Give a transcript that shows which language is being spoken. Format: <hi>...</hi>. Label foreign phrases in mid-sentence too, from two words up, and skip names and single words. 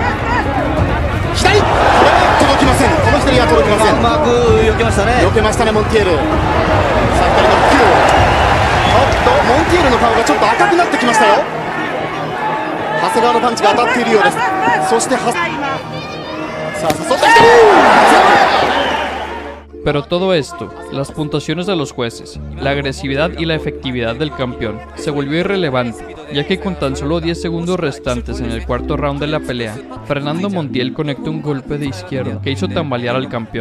<ja>左、これは届きません。この左は届きません。うまく避けましたね。避けましたね、モンティエル。さあ左のフック。モンティエルの顔がちょっと赤くなってきましたよ。長谷川のパンチが当たっているようです。そしてさあ誘ってきてる。</ja> <es>Pero todo esto, las puntuaciones de los jueces, la agresividad y la efectividad del campeón, se volvió irrelevante, ya que con tan solo 10 segundos restantes en el cuarto round de la pelea, Fernando Montiel conectó un golpe de izquierda que hizo tambalear al campeón.</es>